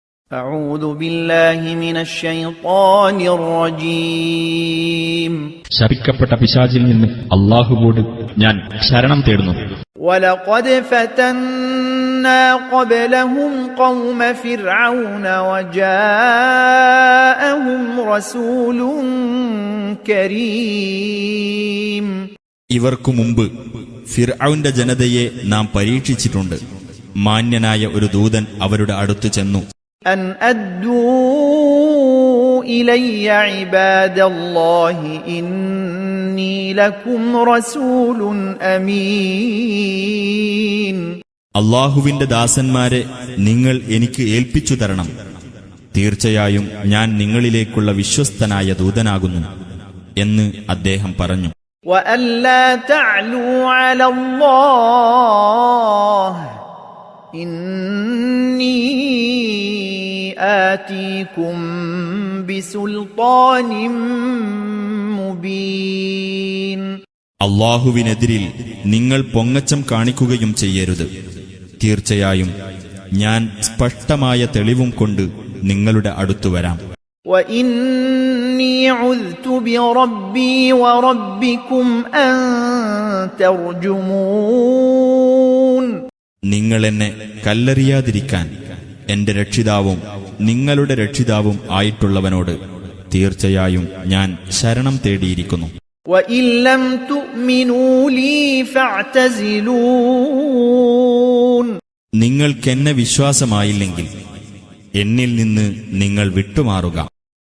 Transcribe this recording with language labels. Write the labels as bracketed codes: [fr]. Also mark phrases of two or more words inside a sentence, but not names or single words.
[ar] أعوذ بالله من الشيطان الرجيم [ml] ശപിക്കപ്പെട്ട പിശാചിൽ നിന്ന് അല്ലാഹുവോട് ഞാൻ ശരണം തേടുന്നു. [ar] ولقد فتنا قبلهم قوم فرعون وجاءهم رسول كريم [ml] ഇവർക്കു മുമ്പ് ഫിർഔന്റെ ജനതയെ നാം പരീക്ഷിച്ചിട്ടുണ്ട്. മാന്യനായ ഒരു ദൂതൻ അവരുടെ അടുത്ത് ചെന്നു. [ar] أن أدوا إلي عباد الله إني لكم رسول أمين [ml] അല്ലാഹുവിന്റെ ദാസന്മാരെ നിങ്ങൾ എനിക്ക് ഏൽപ്പിച്ചു തരണം. തീർച്ചയായും ഞാൻ നിങ്ങളിലേക്കുള്ള വിശ്വസ്തനായ ദൂതനാകുന്നു എന്ന് അദ്ദേഹം പറഞ്ഞു. [ar] وأن لا تعلوا على الله إني آتيكم بسلطان مبين [ml] അല്ലാഹുവിനെതിരിൽ നിങ്ങൾ പൊങ്ങച്ചം കാണിക്കുകയും ചെയ്യരുത്. തീർച്ചയായും ഞാൻ സ്പഷ്ടമായ തെളിവും കൊണ്ട് നിങ്ങളുടെ അടുത്തു വരാം. [ar] وإني عذت بربي وربكم أن ترجمون [ml] നിങ്ങൾ എന്നെ കല്ലെറിയാതിരിക്കാൻ എന്റെ രക്ഷിതാവും നിങ്ങളുടെ രക്ഷിതാവും ആയിട്ടുള്ളവനോട് തീർച്ചയായും ഞാൻ ശരണം തേടിയിരിക്കുന്നു. [ar] وإن لم تؤمنوا لي فاعتزلون [ml] നിങ്ങൾക്കെന്നെ വിശ്വാസമായില്ലെങ്കിൽ എന്നിൽ നിന്ന് നിങ്ങൾ വിട്ടുമാറുക.